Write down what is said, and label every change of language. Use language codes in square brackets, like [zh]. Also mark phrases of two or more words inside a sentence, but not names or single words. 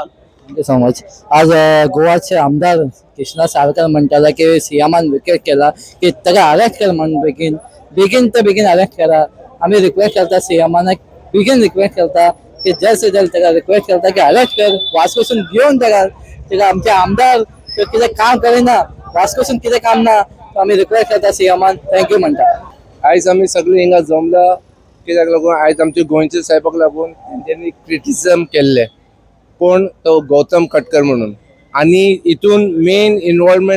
[en] thank you so much [kok] आज गोवाचे आमदार कृष्णा साळकर म्हणटाले की सीएमान रिक्वेस्ट केला की ताका अरेस्ट कर म्हण बेगीन अरेस्ट करा आम्ही रिक्वेस्ट करता सीएमान बेगीन रिक्वेस्ट करता की [hi] जल्द से जल्द [kok] ताका रिक्वेस्ट करता की अरेस्ट कर वास्कोसून घेवन ताका आमचे आमदार कितें काम करिना वास्कोसून कितें काम ना आम्ही रिक्वेस्ट करता सीएमान थँक्यू म्हणटा आयज आमी सगळे हिंगा जमला कित्याक लागून आयज आमच्या गोंयच्या साहेबाक लागून तेंच्यांनी क्रिटिसिजम केल्ले कोण तो गौतम खटकर म्हणून आणि हितून [en] main involvement